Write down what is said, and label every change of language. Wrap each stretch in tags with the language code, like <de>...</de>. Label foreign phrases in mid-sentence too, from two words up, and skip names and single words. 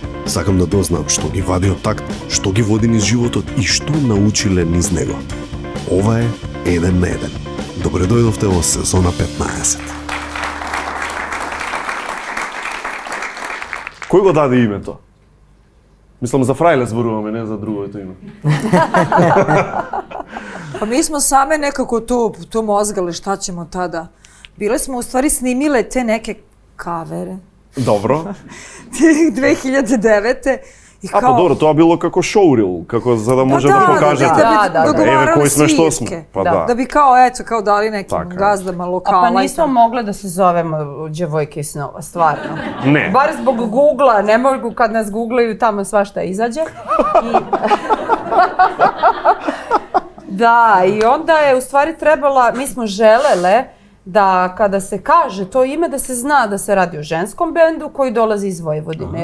<mk>Сакам да дознам што ги вади од такт, што ги води низ животот и што научиле низ него. Ова е 1 на 1. Добре дојдовте во сезона 15. Кој го даде името? Мислам за Фрајле зборуваме, не за другото име.</mk> <sr>Pa mi smo same nekako to mozgale, šta ćemo tada. Bile smo u stvari snimile te neke kavere.</sr> <mk>Добро.</mk> <sr>2009. I</sr> <mk>А, па добро, тоа било како шоурил, како за да може да покажете. Еве кои сме, што сме. Па да.</mk> <sr>Da bi kao dali nekim gazdama lokala. A pa nismo mogle da se zovemo Đevojke iz snova, stvarno. Ne. Bar zbog Google-a, ne mogu kad nas googlaju tamo svašta izađe. Da, i onda je u stvari trebala, mi smo želele da kada se kaže to ime da se zna da se radi o ženskom bendu koji dolazi iz Vojvodine.</sr>